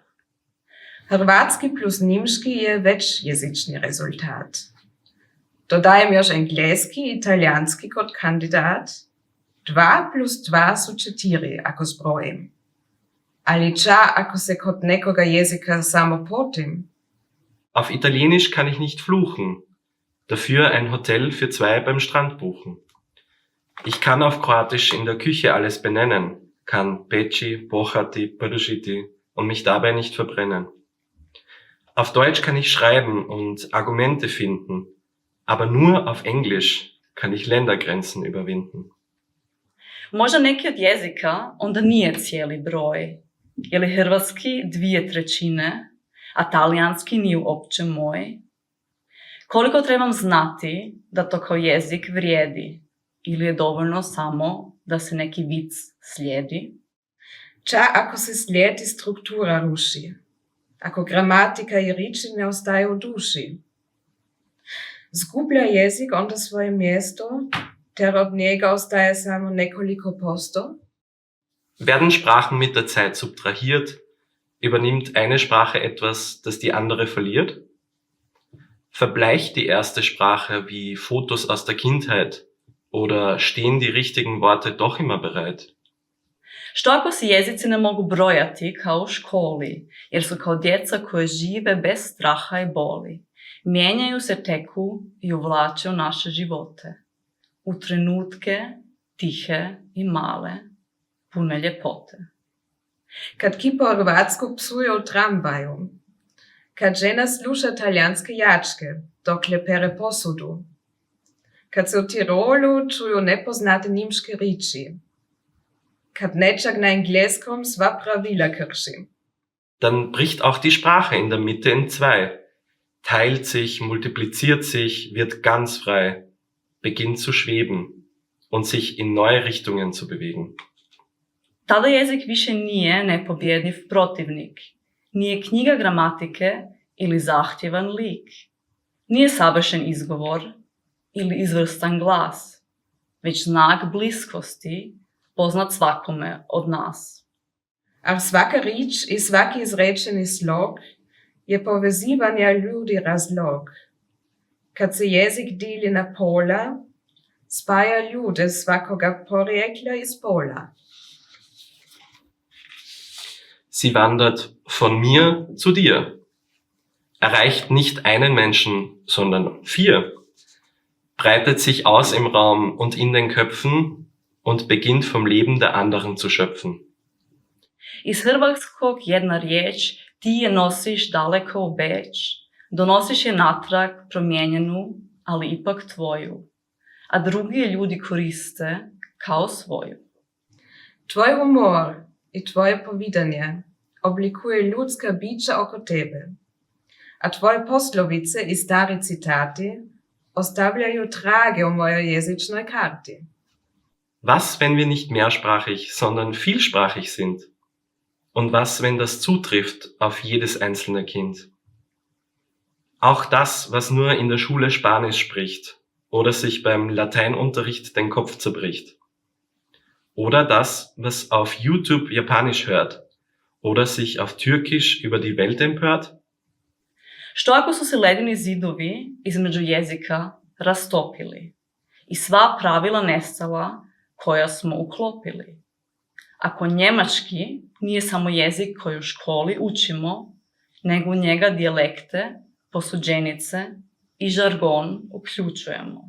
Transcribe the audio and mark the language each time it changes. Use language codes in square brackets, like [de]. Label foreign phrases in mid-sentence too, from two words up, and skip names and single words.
[hr] Hrvatski plus nimški je večjezični rezultat. Dodajem još engleski i italijanski kot kandidat. 2 plus 2 su 4, ako zbrojim. Ali ča, ako se kod nekoga jezika samo potim? [de] Auf Italienisch kann ich nicht fluchen, dafür ein Hotel für 2 beim Strand buchen. Ich kann auf Kroatisch in der Küche alles benennen, kann [hr] peci, pohati, podržiti [de] und mich dabei nicht verbrennen. Auf Deutsch kann ich schreiben und Argumente finden, aber nur auf Englisch kann ich Ländergrenzen überwinden. [hr] Možda neki od jezika onda nije cijeli broj, je li hrvatski 2/3, a talijanski nije uopće moj. Koliko trebam znati da to kao jezik vrijedi, ili je dovoljno samo da se neki vic slijedi? Ča, ako se slijed i struktura ruši? Ako gramatika i riči ne ostaju u duši? Zgublja jezik onda svoje mjesto, ter od njega ostaje samo nekoliko posto? [de] Werden Sprachen mit der Zeit subtrahiert, übernimmt eine Sprache etwas, das die andere verliert? Verbleicht die erste Sprache wie Fotos aus der Kindheit oder stehen die richtigen Worte doch immer bereit? [hr] Što ako se jezici ne mogu brojati kao u školi, jer su kao djeca koje žive bez straha i boli, mijenjaju se, teku i uvlače u naše živote, u trenutke tihe i male, pune ljepote. Kad ki po hrvatsku psuje u tramvaju, kad žena sluša talijanske jačke, dokle pere posudu, kad se u Tirolu čuju nepoznate nimške riči, kad nečak na engleskom sva pravila krši. [de] Dann bricht auch die Sprache in der Mitte in 2, teilt sich, multipliziert sich, wird ganz frei, beginnt zu schweben und sich in neue Richtungen zu bewegen. [hr] Tada jezik više nije nepobjediv protivnik, nije knjiga gramatike ili zahtjevan lik, nije savršen izgovor ili izvrstan glas, već znak bliskosti poznat svakome od nas. A svaka rič i svaki izrečeni slog je povezivanja ljudi razlog. Kad se jezik dili na pola, spaja ljude svakoga porijekla i spola. [de] Sie wandert von mir zu dir, erreicht nicht einen Menschen, sondern 4, breitet sich aus im Raum und in den Köpfen und beginnt vom Leben der anderen zu schöpfen. [hr] Iz hrvatskog jedna riječ ti je nosiš daleko u Beč, donosiš je natrag promijenjenu, ali ipak tvoju, a drugi je ljudi koriste kao svoju. Tvoj humor i tvoje povidanje oblikuje ljudska bića oko tebe, a tvoje poslovice i stari citati ostavljaju trage u mojoj jezičnoj karti. [de] Was, wenn wir nicht mehrsprachig, sondern vielsprachig sind? Und was, wenn das zutrifft auf jedes einzelne Kind? Auch das, was nur in der Schule Spanisch spricht oder sich beim Lateinunterricht den Kopf zerbricht. Oder das, was auf YouTube Japanisch hört oder sich auf Türkisch über die Welt empört? [hr] Što ako su se ledeni zidovi između jezika rastopili i sva pravila nestala koja smo uklopili? Ako njemački nije samo jezik koji u školi učimo, nego u njega dijalekte, posuđenice i žargon uključujemo.